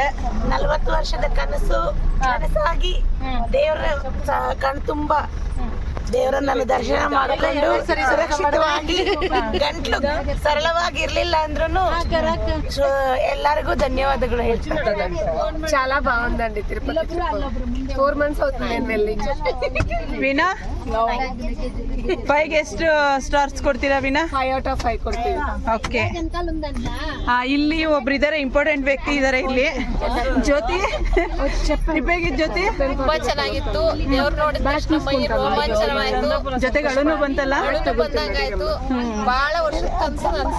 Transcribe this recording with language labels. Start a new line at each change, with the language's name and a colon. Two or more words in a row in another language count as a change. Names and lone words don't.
Kannada: 40 ವರ್ಷದ ಕನಸು ನನಸಾಗಿ ದೇವರ ಕಣ್ತುಂಬ ದೇವರನ್ನ ದರ್ಶನ ಮಾಡಿಕೊಂಡು ಸುರಕ್ಷಿತವಾಗಿ, ಗಂಟ್ಲು ಸರಳವಾಗಿರ್ಲಿಲ್ಲ ಅಂದ್ರೂ ಎಲ್ಲರಿಗೂ ಧನ್ಯವಾದಗಳು ಹೇಳ್ತೀನಿ.
Telugu: చాలా బాగుందండి తిరుపతి. 4 months అవుతుంది నేను వెళ్ళి.
Kannada: ವೀಣಾ, 5ಗೆ ಎಷ್ಟು ಸ್ಟಾರ್ಸ್ ಕೊಡ್ತೀರಾ ವೀಣಾ?
English: 5 out of 5
Kannada: ಕೊಡ್ತೀವಿ. ಓಕೆ. ಇಲ್ಲಿ ಒಬ್ರು ಇದಾರೆ, ಇಂಪಾರ್ಟೆಂಟ್ ವ್ಯಕ್ತಿ ಇದಾರೆ ಇಲ್ಲಿ. ಜ್ಯೋತಿ, ಟ್ರಿಪ್ ಹೇಗಿತ್ತು ಜ್ಯೋತಿ? ತುಂಬಾ ಚೆನ್ನಾಗಿತ್ತು. ದೇವ್ರು ನೋಡಿದ ತಕ್ಷಣ ಮೈ ರೋಮಾಂಚನವಾಯ್ತು. ಜೊತೆಗೆ ಅಳುನು ಬಂತಲ್ಲ? ಬಂದಂಗಾಯ್ತು. ಬಹಳ ವರ್ಷದ ಕನಸು